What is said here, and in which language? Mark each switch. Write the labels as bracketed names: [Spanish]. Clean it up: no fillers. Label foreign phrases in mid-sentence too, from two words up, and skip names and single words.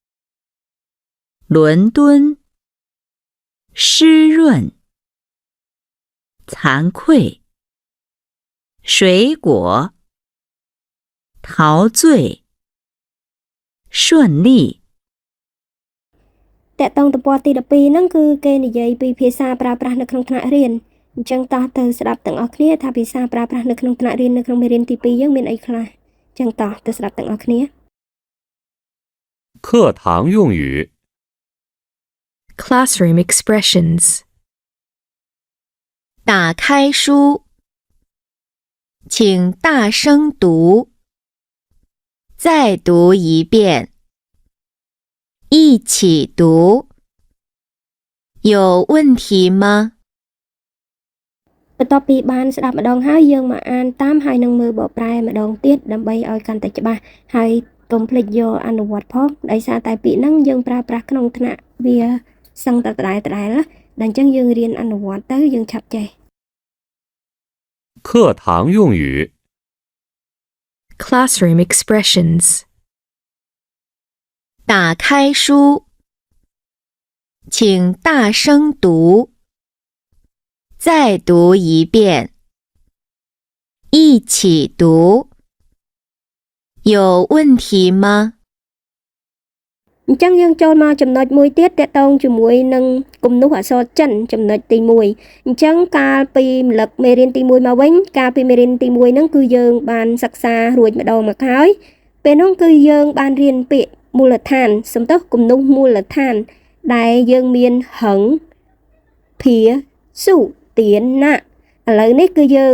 [Chinese] 伦敦，湿润，惭愧，水果，陶醉，顺利。 [Khmer] តកតងទំព័រទី12ហ្នឹងគឺគេនិយាយពីភាសាប្រើប្រាស់នៅក្នុងថ្នាក់រៀនអញ្ចឹងតោះទៅស្ដាប់ទាំងអស់គ្នាថាភាសាប្រើប្រាស់នៅក្នុងថ្នាក់រៀននៅក្នុងមេរៀនទី2យើងមានអីខ្លះអញ្ចឹងតោះទៅស្ដាប់ទាំងអស់គ្នា [Chinese] 课堂用语 [English] Classroom expressions. [Chinese] 打开书，请大声读，再读一遍，一起读。有问题吗？ [Khmer] បន្ទាប់ពីបានស្ដាប់ម្ដងហើយយើងមកអានតាមហើយនឹងមើលបកប្រែម្ដងទៀតដើម្បីឲ្យកាន់តែច្បាស់ហើយកុំភ្លេចយកអនុវត្តផងដោយសារតែពាក្យហ្នឹងយើងប្រើប្រាស់ក្នុងថ្នាក់វាសឹងតែដដែលណាដល់អញ្ចឹងយើងរៀនអនុវត្តទៅយើងឆាប់ចេះ [Chinese] 课堂用语 [English] Classroom expressions. [Chinese] 打开书，请大声读，再读一遍，一起读。有问题吗？ [Khmer] អញ្ចឹងយើងចូលមកចំណុចមួយទៀតតកតងជាមួយនឹងគំនូសអក្សរចិនចំណុចទី1អញ្ចឹងកាលពីម្លឹកមេរៀនទី1មកវិញកាលពីមេរៀនទី1ហ្នឹងគឺយើងបានសិក្សារួចម្ដងមកហើយពេលនោះគឺយើងបានរៀនពាក្យមូលដ្ឋានសំដៅគំនូសមូលដ្ឋានដែលយើងមានហឹងភាសុទានណាឥឡូវនេះគឺយើង